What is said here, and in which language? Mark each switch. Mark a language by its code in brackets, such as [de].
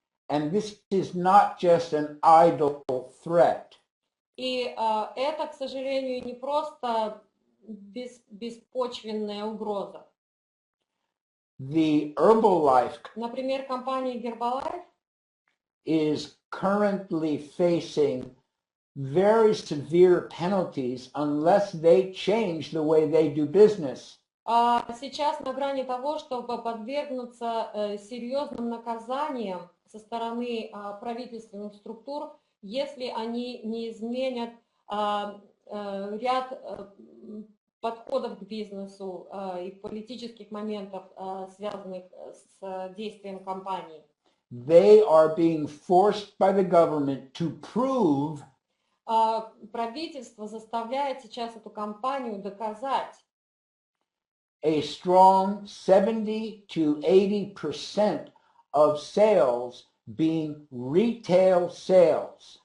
[en] And this is not just an idle threat. [ru] И это, к сожалению, не просто беспочвенная угроза. [en] The Herbalife [ru] Например, компания Herbalife [en] is currently facing very severe penalties unless they change the way they do business. [ru] Сейчас на грани того, чтобы подвергнуться серьезным наказаниям со стороны правительственных структур, если они не изменят ряд подходов к бизнесу и политических моментов, связанных с действием компании. [en] They are being forced by the government to prove [ru] правительство заставляет сейчас эту компанию доказать [en] a strong 70 to 80% of sales being retail sales.